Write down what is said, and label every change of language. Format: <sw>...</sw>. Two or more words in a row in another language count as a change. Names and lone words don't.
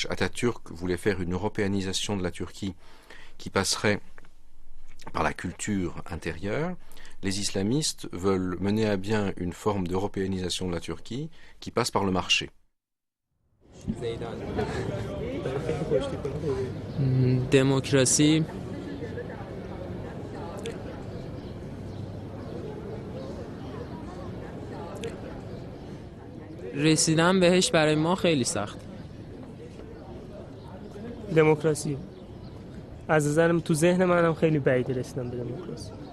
<fr>Atatürk voulait faire une européanisation de la Turquie qui passerait par la culture intérieure. Les islamistes veulent mener à bien une forme d'européanisation de la Turquie qui passe par le marché. Démocratie.</fr> <fa>رسیدن بهش برای ما خیلی سخت. دموکراسی. از نظرم تو ذهن منم خیلی بعید رسیدن به دموکراسی.</fa>